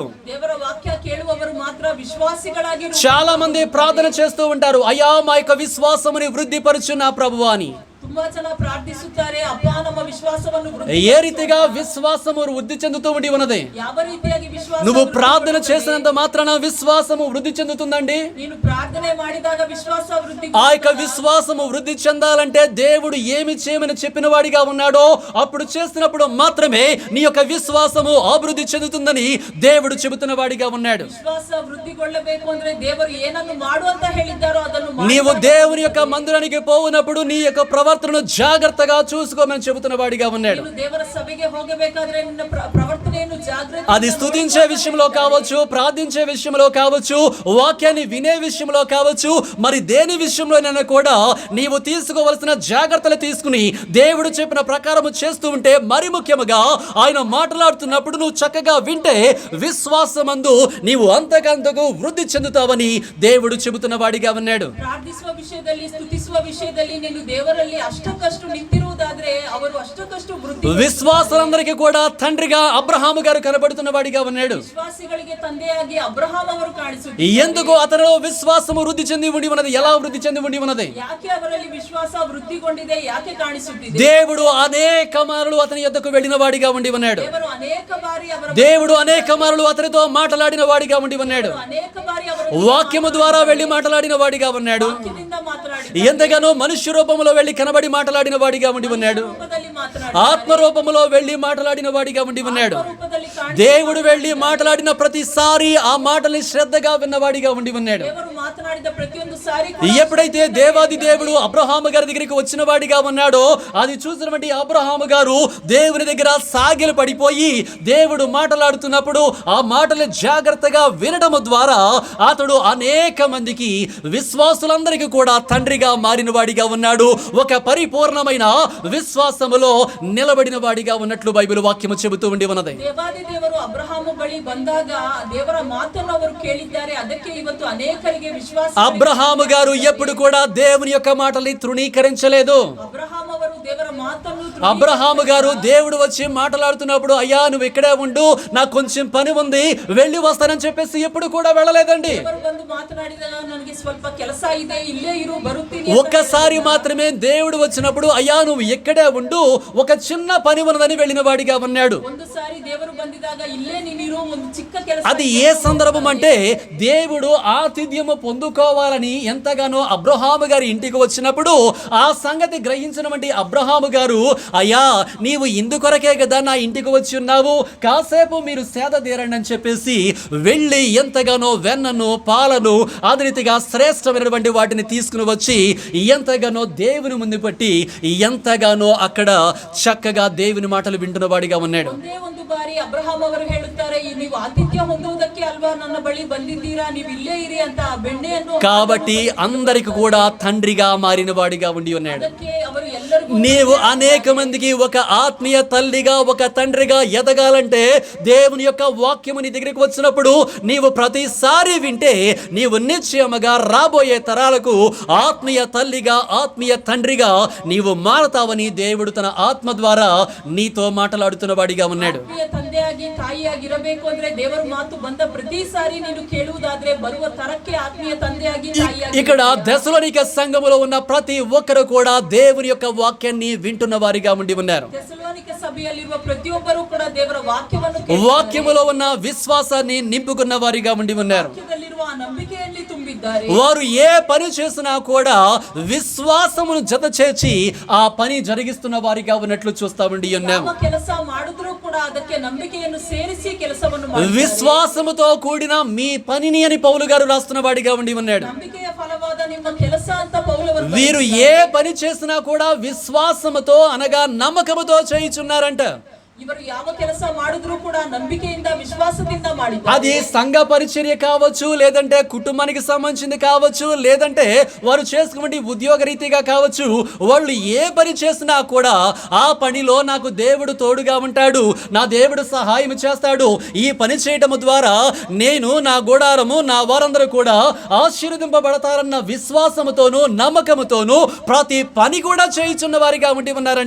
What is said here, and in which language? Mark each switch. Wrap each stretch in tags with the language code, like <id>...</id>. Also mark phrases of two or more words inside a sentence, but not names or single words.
<kn>ದೇವರ ವಾಕ್ಯ ಕೇಳುವವರು ಮಾತ್ರ ವಿಶ್ವಾಸಿಗಳಾಗಿ.</kn> <te>చాలా మంది ప్రార్థన చేస్తూ ఉంటారు, అయ్యా మా యొక్క విశ్వాసముని వృద్ధిపరచు నా ప్రభువా అని.</te> <kn>ತುಂಬಾ ತುಂಬಾ ಜನ ಪ್ರಾರ್ಥಿಸುತ್ತಾರೆ, ಅಪ್ಪ ನಮ್ಮ ವಿಶ್ವಾಸವನ್ನು</kn> <te>ఏ రీతిగా విశ్వాసము వృద్ధి చెందుతూ ఉండి ఉన్నది.</te> <kn>ಯಾವ ರೀತಿಯಾಗಿ ವಿಶ್ವಾಸ</kn> <te>నువ్వు ప్రార్థన చేసినంత మాత్రాన విశ్వాసము వృద్ధి చెందుతుందండి.</te> <kn>ನೀನು ಪ್ರಾರ್ಥನೆ ಮಾಡಿದಾಗ ವಿಶ್ವಾಸ ವೃದ್ಧಿ.</kn> <te>ఆ యొక్క విశ్వాసము వృద్ధి చెందాలంటే దేవుడు ఏమి చేయమని చెప్పిన వాడిగా ఉన్నాడో అప్పుడు చేసినప్పుడు మాత్రమే నీ యొక్క విశ్వాసము అభివృద్ధి చెందుతుందని దేవుడు చెబుతున్న వాడిగా ఉన్నాడు.</te> <kn>ವಿಶ್ವಾಸ ವೃದ್ಧಿಗೊಳ್ಳಬೇಕು ಅಂದ್ರೆ ದೇವರು ಏನನ್ನು ಮಾಡು ಅಂತ ಹೇಳಿದ್ದಾರೋ ಅದನ್ನು ಮಾಡು.</kn> <te>నీవు దేవుని యొక్క మందిరానికి పోవునప్పుడు నీ యొక్క ప్రవర్తనను జాగ్రత్తగా చూసుకోమని చెబుతున్న వాడిగా ఉన్నాడు.</te> <kn>ನೀನು ದೇವರ ಸಭೆಗೆ ಹೋಗಬೇಕಾದ್ರೆ ನಿನ್ನ ಪ್ರವರ್ತನೆಯನ್ನು ಜಾಗೃತಿ.</kn> <te>అది స్తుతించే విషయంలో కావచ్చు, ప్రార్థించే విషయంలో కావచ్చు, వాక్యాన్ని వినే విషయంలో కావచ్చు, మరి దేని విషయంలోనైనా కూడా నీవు తీసుకోవలసిన జాగ్రత్తలు తీసుకుని దేవుడు చెప్పిన ప్రకారము చేస్తూ ఉంటే, మరి ముఖ్యముగా ఆయన మాట్లాడుతున్నప్పుడు నువ్వు చక్కగా వింటే విశ్వాసమందు నీవు అంతకంతకు వృద్ధి చెందుతావని దేవుడు చెబుతున్న వాడిగా ఉన్నాడు.</te> <kn>ಪ್ರಾರ್ಥಿಸುವ ವಿಷಯದಲ್ಲಿ, ಸ್ತುತಿಸುವ ವಿಷಯದಲ್ಲಿ ನೀನು ದೇವರಲ್ಲಿ ಅಷ್ಟಕ್ಕಷ್ಟು ನಿಂತಿರುವುದಾದ್ರೆ ಅವರು ಅಷ್ಟಕ್ಕಷ್ಟು ವೃದ್ಧಿ.</kn> <te>విశ్వాసులందరికీ కూడా తండ్రిగా అబ్రహాము గారు కనబడుతున్న వాడిగా ఉన్నాడు.</te> <kn>ವಿಶ್ವಾಸಿಗಳಿಗೆ ತಂದೆಯಾಗಿ ಅಬ್ರಹಾಂ ಅವರು ಕಾಣಿಸುತ್ತಾರೆ.</kn> <te>ఎందుకు అతను విశ్వాసము వృద్ధి చెంది ఉండి ఉన్నది? ఎలా వృద్ధి చెంది ఉండి ఉన్నది?</te> <kn>ಯಾಕೆ ಅವರಲ್ಲಿ ವಿಶ್ವಾಸ ವೃದ್ಧಿಗೊಂಡಿದೆ, ಯಾಕೆ ಕಾಣಿಸುತ್ತಿದೆ?</kn> <te>దేవుడు అనేక మారులు అతని యొద్దకు వెళ్ళిన వాడిగా ఉండి ఉన్నాడు.</te> <kn>ದೇವರು ಅನೇಕ ಬಾರಿ ಅವರ</kn> <te>దేవుడు అనేక మారులు అతనితో మాట్లాడిన వాడిగా ఉండి ఉన్నాడు.</te> <kn>ಅನೇಕ ಬಾರಿ ಅವರ</kn> <te>వాక్యము ద్వారా వెళ్ళి మాట్లాడిన వాడిగా ఉన్నాడు.</te> <kn>ವಾಕ್ಯದಿಂದ ಮಾತನಾಡಿ</kn> <te>ఎంతగానో మనుష్య రూపములో వెళ్ళి కనబడి మాట్లాడిన వాడిగా ఉండి ఉన్నాడు.</te> <kn>ರೂಪದಲ್ಲಿ ಮಾತನಾಡಿ</kn> <te>ఆత్మ రూపములో వెళ్ళి మాట్లాడిన వాడిగా ఉండి ఉన్నాడు.</te> <kn>ರೂಪದಲ್ಲಿ ಕಾಣಿ.</kn> <te>దేవుడు వెళ్ళి మాట్లాడిన ప్రతిసారి ఆ మాటల్ని శ్రద్ధగా విన్నవాడిగా ఉండి ఉన్నాడు.</te> <kn>ದೇವರು ಮಾತನಾಡಿದ ಪ್ರತಿಯೊಂದು ಸಾರಿ</kn> <te>ఎప్పుడైతే దేవాది దేవుడు అబ్రహాము గారి దగ్గరికి వచ్చిన వాడిగా ఉన్నాడో అది చూసినటువంటి అబ్రహాము గారు దేవుని దగ్గర సాగిలు పడిపోయి దేవుడు మాట్లాడుతున్నప్పుడు ఆ మాటలు జాగ్రత్తగా వినడం ద్వారా అతడు అనేక మందికి విశ్వాసులందరికీ కూడా తండ్రిగా మారిన వాడిగా ఉన్నాడు. ఒక పరిపూర్ణమైన విశ్వాసములో నిలబడిన వాడిగా ఉన్నట్లు బైబిల్ వాక్యము చెబుతూ ఉండి ఉన్నది.</te> <kn>ದೇವಾದಿ ದೇವರು ಅಬ್ರಹಾಮ ಬಳಿ ಬಂದಾಗ ದೇವರ ಮಾತನ್ನು ಅವರು ಕೇಳಿದ್ದಾರೆ. ಅದಕ್ಕೆ ಇವತ್ತು ಅನೇಕರಿಗೆ ವಿಶ್ವಾಸ.</kn> <te>అబ్రహాము గారు ఎప్పుడు కూడా దేవుని యొక్క మాటల్ని తృణీకరించలేదు.</te> <kn>ಅಬ್ರಹಾಂ ಅವರು ದೇವರ ಮಾತನ್ನು</kn> <te>అబ్రహాము గారు దేవుడు వచ్చి మాట్లాడుతున్నప్పుడు అయ్యా నువ్వు ఇక్కడే ఉండు, నాకు కొంచెం పని ఉంది, వెళ్ళి వస్తానని చెప్పేసి ఎప్పుడు కూడా వెళ్ళలేదండి.</te> <kn>ದೇವರು ಬಂದು ಮಾತನಾಡಿದಾಗ ನನಗೆ ಸ್ವಲ್ಪ ಕೆಲಸ ಇದೆ, ಇಲ್ಲೇ ಇರು, ಬರುತ್ತೀನಿ.</kn> <te>ఒక్కసారి మాత్రమే దేవుడు వచ్చినప్పుడు అయ్యా నువ్వు ఇక్కడే ఉండు, ఒక చిన్న పని ఉన్నదని వెళ్ళిన వాడిగా ఉన్నాడు.</te> <kn>ಒಂದು ಸಾರಿ ದೇವರು ಬಂದಿದಾಗ ಇಲ್ಲೇ ನೀನಿರು, ಒಂದು ಚಿಕ್ಕ ಕೆಲಸ.</kn> <te>అది ఏ సందర్భం అంటే దేవుడు ఆతిథ్యము పొందుకోవాలని ఎంతగానో అబ్రహాము గారి ఇంటికి వచ్చినప్పుడు ఆ సంగతి గ్రహించినటువంటి అబ్రహాము గారు అయ్యా నీవు ఇందుకొరకే కదా నా ఇంటికి వచ్చి ఉన్నావు, కాసేపు మీరు సేద తీరండి అని చెప్పేసి వెళ్ళి ఎంతగానో వెన్నను పాలను అదే రీతిగా శ్రేష్టమైనటువంటి వాటిని తీసుకుని వచ్చి ఎంతగానో దేవుని ముందు పెట్టి ఎంతగానో అక్కడ చక్కగా దేవుని మాటలు వింటున్న వాడిగా ఉన్నాడు.</te> <kn>ಒಂದೇ ಒಂದು ಬಾರಿ ಅಬ್ರಹಾಂ ಅವರು ಹೇಳುತ್ತಾರೆ, ನೀವು ಆತಿಥ್ಯ ಹೊಂದುವುದಕ್ಕೆ ಅಲ್ವಾ ನನ್ನ ಬಳಿ ಬಂದಿದ್ದೀರಾ, ನೀವು ಇಲ್ಲೇ ಇರಿ ಅಂತ ಆ ಬೆಣ್ಣೆಯನ್ನು.</kn> <te>కాబట్టి అందరికి కూడా తండ్రిగా మారిన వాడిగా ఉండి ఉన్నాడు.</te> <kn>ಅದಕ್ಕೆ ಅವರು ಎಲ್ಲರಿಗೂ</kn> <te>నీవు అనేక మందికి ఒక ఆత్మీయ తల్లిగా ఒక తండ్రిగా ఎదగాలంటే దేవుని యొక్క వాక్యము నీ దగ్గరికి వచ్చినప్పుడు నీవు ప్రతిసారి వింటే నీవు నిశ్చయముగా రాబోయే తరాలకు ఆత్మీయ తల్లిగా ఆత్మీయ తండ్రిగా నీవు మారతావని దేవుడు తన ఆత్మ ద్వారా నీతో మాట్లాడుతున్న వాడిగా ఉన్నాడు.</te> <kn>ಆತ್ಮೀಯ ತಂದೆಯಾಗಿ ತಾಯಿಯಾಗಿರಬೇಕು ಅಂದ್ರೆ ದೇವರ ಮಾತು ಬಂದ ಪ್ರತಿ ಸಾರಿ ನೀನು ಕೇಳುವುದಾದ್ರೆ ಬರುವ ತರಕ್ಕೆ ಆತ್ಮೀಯ ತಂದೆಯಾಗಿ ತಾಯಿಯಾಗಿ.</kn> <te>ఇక్కడ దెసలోనిక సంఘములో ఉన్న ప్రతి ఒక్కరు కూడా దేవుని యొక్క వాక్యాన్ని వింటున్న వారిగా ఉండి ఉన్నారు.</te> <kn>ಥೆಸಲೋನಿಕ ಸಭೆಯಲ್ಲಿರುವ ಪ್ರತಿಯೊಬ್ಬರು ಕೂಡ ದೇವರ ವಾಕ್ಯವನ್ನು</kn> <te>వాక్యములో ఉన్న విశ్వాసాన్ని నింపుకున్న వారిగా ఉండి ఉన్నారు.</te> <kn>ವಾಕ್ಯದಲ್ಲಿರುವ ಆ ನಂಬಿಕೆಯಲ್ಲಿ ತುಂಬಿದ್ದಾರೆ.</kn> <te>వారు ఏ పని చేసినా కూడా విశ్వాసమును జత చేర్చి ఆ పని జరిగిస్తున్న వారిగా ఉన్నట్లు చూస్తా ఉండి ఉన్నాము.</te> <kn>ಯಾವ ಕೆಲಸ ಮಾಡಿದ್ರೂ ಕೂಡ ಅದಕ್ಕೆ ನಂಬಿಕೆಯನ್ನು ಸೇರಿಸಿ ಕೆಲಸವನ್ನು ಮಾಡ್ತಾರೆ.</kn> <te>విశ్వాసముతో కూడిన మీ పనిని అని పౌలు గారు రాస్తున్న వాడిగా ఉండి ఉన్నాడు.</te> <kn>ನಂಬಿಕೆಯ ಫಲವಾದ ನಿಮ್ಮ ಕೆಲಸ ಅಂತ ಪೌಲವರು</kn> <te>వీరు ఏ పని చేసినా కూడా విశ్వాసముతో అనగా నమ్మకముతో చేయుచున్నారంట.</te> <kn>ಇವರು ಯಾವ ಕೆಲಸ ಮಾಡಿದ್ರೂ ಕೂಡ ನಂಬಿಕೆಯಿಂದ ವಿಶ್ವಾಸದಿಂದ ಮಾಡಿದ್ದಾರೆ.</kn> <te>అది సంఘ పరిచర్య కావచ్చు, లేదంటే కుటుంబానికి సంబంధించింది కావచ్చు, లేదంటే వారు చేసుకునే ఉద్యోగ రీతిగా కావచ్చు, వాళ్ళు ఏ పని చేసినా కూడా ఆ పనిలో నాకు దేవుడు తోడుగా ఉంటాడు, నా దేవుడు సహాయం చేస్తాడు, ఈ పని చేయటం ద్వారా నేను నా గుడారము నా వారందరూ కూడా ఆశీర్వదింపబడతారన్న విశ్వాసముతోనూ నమ్మకముతోనూ ప్రతి పని కూడా చేయుచున్న వారిగా ఉండి ఉన్నారంట.</te>